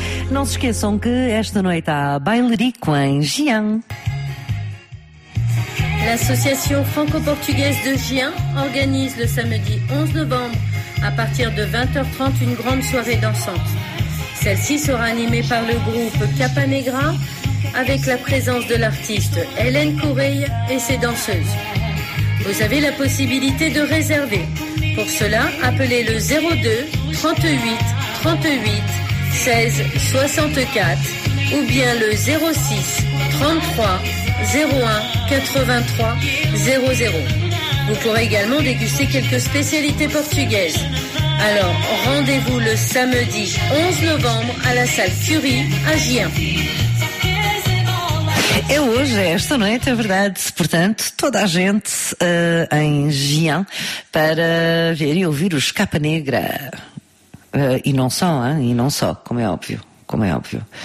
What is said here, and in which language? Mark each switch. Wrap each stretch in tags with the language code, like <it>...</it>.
<pt>Não se esqueçam que esta noite há bailarico em Gien.</pt> <fr>L'Association Franco-Portugaise de Gien organise le samedi 11 novembre à partir de 20h30 une grande soirée dansante. Celle-ci sera animée par le groupe Capa Negra avec la présence de l'artiste Hélène Correille et ses danseuses. Vous avez la possibilité de réserver. Pour cela, appelez le 02 38 38 16 64 ou bien le 06 33 01 83 00. Vous pourrez également déguster quelques spécialités portugaises. Alors rendez-vous le samedi 11 novembre à la salle Curie à Gien.</fr> <pt>É hoje, é esta noite, é verdade. Portanto, toda a gente em Gien para ver e ouvir os Capa Negra. E não só, hein? E não só, como é óbvio, como é óbvio.</pt>